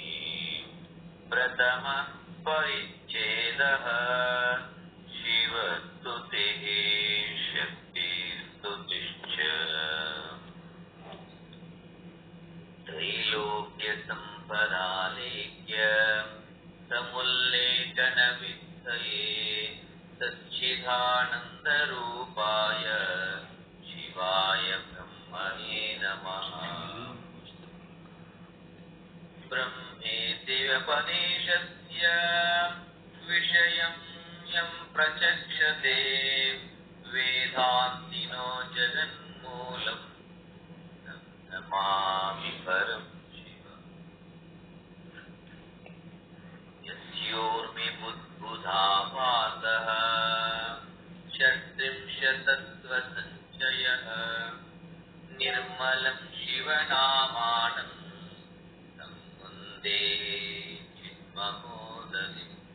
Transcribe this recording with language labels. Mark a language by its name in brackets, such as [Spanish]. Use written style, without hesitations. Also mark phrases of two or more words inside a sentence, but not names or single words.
[Sanskrit] ಪ್ರಥಮ ಪರಿಚ್ಛೇದಃ ಶಿವಸ್ತುತಿಃ ಶಕ್ತಿಸ್ತುತಿಶ್ಚ ತ್ರೈಲೋಕ್ಯ ಸಂಪದಾಲೇಖ್ಯ ಸಮುಲ್ಲೇಖನ ವಿತ್ತಯೇ ಸಚ್ಚಿದಾನಂದ ರೂಪಾಯ ಶಿವಾಯ ಬ್ರಹ್ಮಣೇ ನಮಃ. ಬ್ರಹ್ಮೇತಿ ವ್ಯಪದೇಶಸ್ಯ ವಿಷಯಂ ಯಂ ಪ್ರಚಕ್ಷತೆ ವೇದಾಂತಿನೋ ಜಗನ್ಮೂಲಂ ನಮಾಮಿ ಪರಂ ಶಿವಂ. ಯಸ್ಯೋರ್ಮಿ ಬುದ್ಬುಧಾಪಾತಃ ಷಟ್ತ್ರಿಂಶತತ್ವಸಂಚಯಃ ನಿರ್ಮಲಂ ಶಿವನಾಮಾನಂ ಸಂವಂದೇ ಚಿನ್ಮಹೋದಧಿಂ.